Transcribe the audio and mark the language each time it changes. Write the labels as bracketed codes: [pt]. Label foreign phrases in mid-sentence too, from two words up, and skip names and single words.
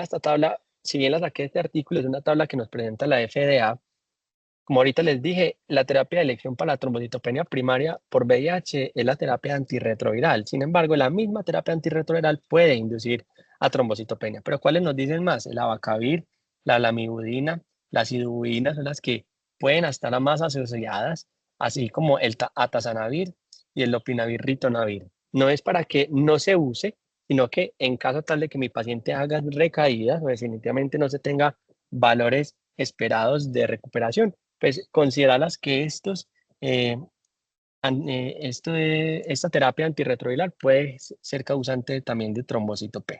[es] Esta tabla, si bien la saqué de este artículo, es una tabla que nos presenta la FDA. Como ahorita les dije, la terapia de elección para la trombocitopenia primaria por VIH es la terapia antirretroviral. Sin embargo, la misma terapia antirretroviral puede inducir a trombocitopenia. Pero ¿cuáles nos dicen más? El abacavir, la lamivudina, la acidubudina son las que pueden estar más asociadas, así como el atazanavir y el lopinavir ritonavir. No es para que no se use, sino que en caso tal de que mi paciente haga recaídas o definitivamente no se tenga valores esperados de recuperación, pues consideralas que esta terapia antirretroviral puede ser causante también de trombocitopenia.